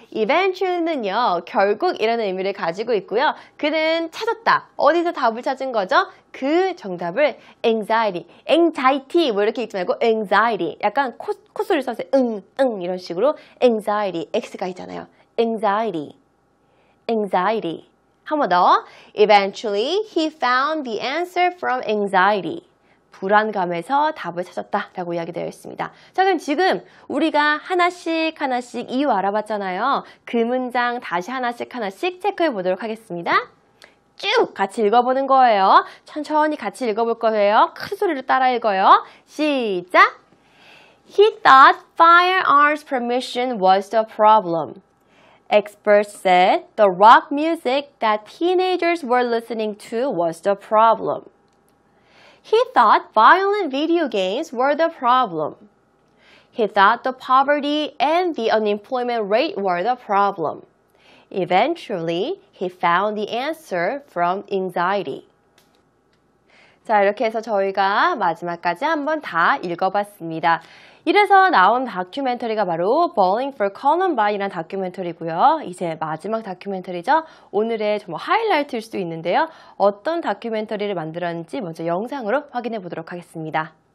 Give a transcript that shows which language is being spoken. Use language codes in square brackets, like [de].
[ko] eventually는요, 결국이라는 의미를 가지고 있고요. 그는 찾았다. 어디서 답을 찾은 거죠? 그 정답을 anxiety 뭐 이렇게 읽지 말고 anxiety. 약간 콧소리를 써서 이런 식으로 anxiety, X가 있잖아요. [en] anxiety. [ko] 한 번 더. [en] Eventually, he found the answer from anxiety. [ko] 불안감에서 답을 찾았다라고 이야기되어 있습니다. 자, 그럼 지금 우리가 하나씩 이유 알아봤잖아요. 그 문장 다시 하나씩 체크해 보도록 하겠습니다. 쭉 같이 읽어보는 거예요. 천천히 같이 읽어볼 거예요. 큰 소리로 따라 읽어요. 시작! [en] He thought firearms permission was the problem. Experts said the rock music that teenagers were listening to was the problem. He thought violent video games were the problem. He thought the poverty and the unemployment rate were the problem. Eventually, he found the answer from anxiety. [ko] 자, 이렇게 해서 저희가 마지막까지 한번 다 읽어봤습니다. 이래서 나온 다큐멘터리가 바로 Bowling for Columbine이라는 다큐멘터리고요. 이제 마지막 다큐멘터리죠. 오늘의 정말 하이라이트일 수도 있는데요. 어떤 다큐멘터리를 만들었는지 먼저 영상으로 확인해 보도록 하겠습니다.